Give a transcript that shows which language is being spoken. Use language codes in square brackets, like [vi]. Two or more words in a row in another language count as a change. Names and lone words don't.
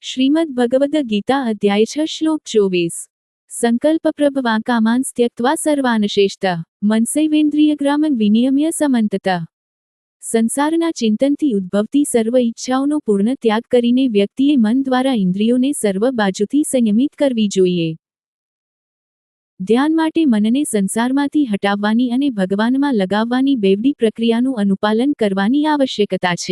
[sa] श्रीमद् भगवद गीता अध्याय 6 श्लोक 24। संकल्प प्रभवा कामान् त्यक्त्वा सर्वान् श्रेष्ठः मनसैवेन्द्रियग्रामं विनियम्य समन्ततः। [gu] સંસારના ચિંતનથી ઉદ્ભવતી સર્વ ઈચ્છાઓનો પૂર્ણ ત્યાગ કરીને વ્યક્તિએ મન દ્વારા ઇન્દ્રિયોને સર્વ બાજુથી સંયમિત કરવી જોઈએ. ધ્યાન માટે મનને સંસારમાંથી હટાવવાની અને ભગવાનમાં લગાવવાની બેવડી પ્રક્રિયાનું અનુપાલન કરવાની આવશ્યકતા છે.